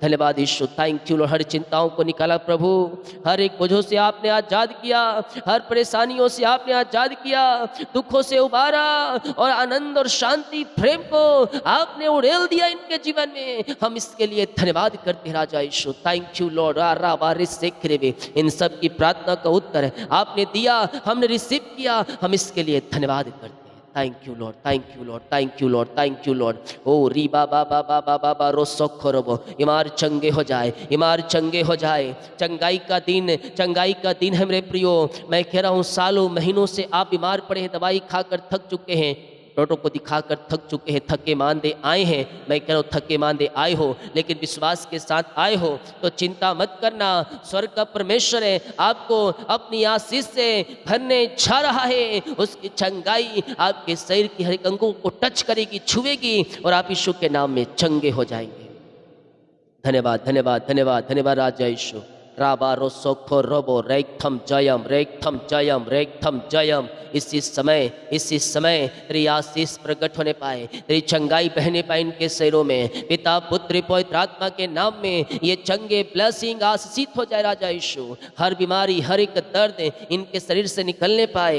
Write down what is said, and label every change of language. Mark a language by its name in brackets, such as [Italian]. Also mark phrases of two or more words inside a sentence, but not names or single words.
[Hindi] धन्यवाद यीशु, [English] thank you Lord. [Hindi] हर चिंताओं को निकाला प्रभु, हर एक बोझों से आपने आजाद किया, हर परेशानियों से आपने आजाद किया, दुखों से उबारा और आनंद और शांति प्रेम को आपने उड़ेल दिया इनके जीवन में। हम इसके लिए धन्यवाद करते हैं राजा यीशु, [English] thank you Lord. [Hindi] इन सब की प्रार्थना का उत्तर आपने दिया, हमने रिसीव किया, हम इसके लिए धन्यवाद करते हैं। [English] thank you Lord, thank you Lord, thank you Lord, thank you Lord. ओ री बाबा बाबा बाबा बा रो सोखो रोबो, [Hindi] इमार चंगे हो जाए, इमार चंगे हो जाए। चंगाई का दिन, चंगाई का दिन है मेरे प्रियो। मैं कह रहा हूँ सालों महीनों से आप बीमार पड़े हैं, दवाई खाकर थक चुके हैं, डॉक्टरों को दिखाकर थक चुके हैं, थके मांदे आए हैं। मैं कह रहा हूँ थके मांदे आए हो, लेकिन विश्वास के साथ आए हो तो चिंता मत करना। स्वर्ग का परमेश्वर है आपको अपनी आशीष से भरने जा रहा है। उसकी चंगाई आपके शरीर की हर एक अंगों को टच करेगी, छुएगी और आप यीशु के नाम में चंगे हो जाएंगे। धन्यवाद धन्यवाद धन्यवाद धन्यवाद राजा यीशु। राबा रो सोखो रोबो रेक्थम जयम, रेक्थम जयम, रेक्थम जयम। इसी समय तेरी आशीष प्रकट होने पाए, तेरी चंगाई बहने पाए इनके शरीरों में। पिता पुत्र पवित्र आत्मा के नाम में ये चंगे ब्लेसिंग आशीषित हो जाए राजा यीशु। हर बीमारी, हर एक दर्द इनके शरीर से निकलने पाए।